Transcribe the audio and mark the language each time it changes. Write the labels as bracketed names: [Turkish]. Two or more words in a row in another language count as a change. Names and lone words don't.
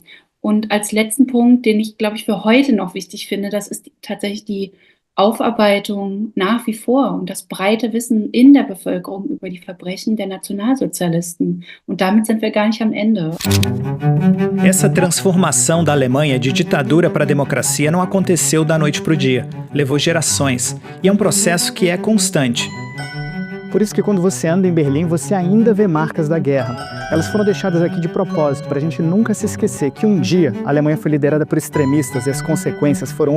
[German] Und als letzten Punkt, den ich, glaube ich, für heute noch wichtig finde, das ist tatsächlich die Aufarbeitung nach wie vor und das breite Wissen in der Bevölkerung über die Verbrechen der Nationalsozialisten. Und damit sind wir gar nicht am Ende. [Portuguese] Essa transformação da Alemanha de ditadura para democracia não aconteceu da noite para o dia. Levou gerações. E é um processo que é constante. Por isso que quando você anda em Berlim, você ainda vê marcas da guerra. Elas foram deixadas aqui de propósito, para a gente nunca se esquecer que um dia a Alemanha foi liderada por extremistas e as consequências foram horríveis.